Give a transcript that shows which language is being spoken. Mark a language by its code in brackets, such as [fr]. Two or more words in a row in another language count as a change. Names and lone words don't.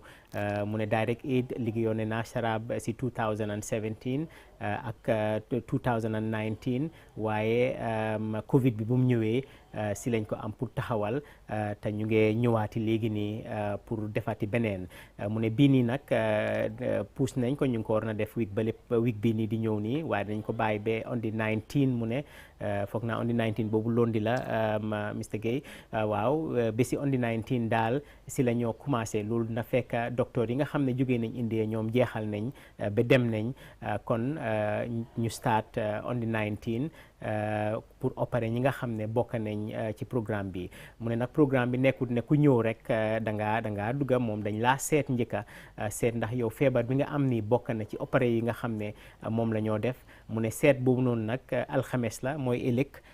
[wo] mu ne Direct Aid liggéeyoon na Sharab si 2017 ak 2019 waaye Covid bi bu mu ñëwee si lañ ko am pour taxawal te ñu ngi ñëwaati léegi nii pour defati beneen. mu ne bii nii nag puus nañ ko ñu ngi ko war na def week bii nii di ñëw nii waaye dañ ko bàyyi ba [en] on the 19 [wo] mu ne foog naa [en] on the 19 [wo] boobu londi la Mr. Gaye. waaw ba si [en] on the 19 [wo] daal si la ñoo commencé loolu na fekk docteur yi nga xam ne jógee nañ India ñoom jeexal nañ ba dem nañ kon ñu [en] start on the 19 [wo] pour opérer ñi nga xam ne bokk nañ ci programme bi. mu ne nag programme bi nekkut ne ku ñëw rek da ngaa dugga moom dañ laa seet njëkka seet ndax yow feebar bi nga am ni bokk na ci opéré yi nga xam ne moom la ñoo def. mu ne seet boobu noonu nag alxames la mooy ëllëg.